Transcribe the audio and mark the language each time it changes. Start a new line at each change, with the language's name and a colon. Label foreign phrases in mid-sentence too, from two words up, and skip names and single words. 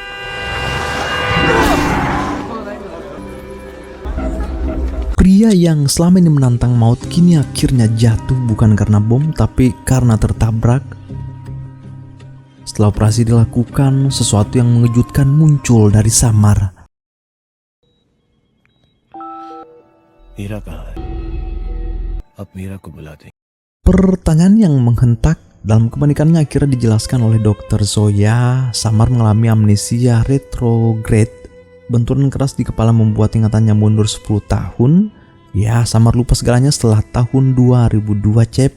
Indonesian: Pria yang selama ini menantang maut kini akhirnya jatuh bukan karena bom tapi karena tertabrak. Setelah operasi dilakukan, sesuatu yang mengejutkan muncul dari Samar.
Hindi: मीरा कहाँ है? अब मीरा को बुला दें।
Indonesian: Pertanyaan yang menghentak. Dalam kepanikannya akhirnya dijelaskan oleh Dr. Zoya, Samar mengalami amnesia retrograde. Benturan keras di kepala membuat ingatannya mundur 10 tahun. Ya, Samar lupa segalanya setelah tahun 2002, Cep.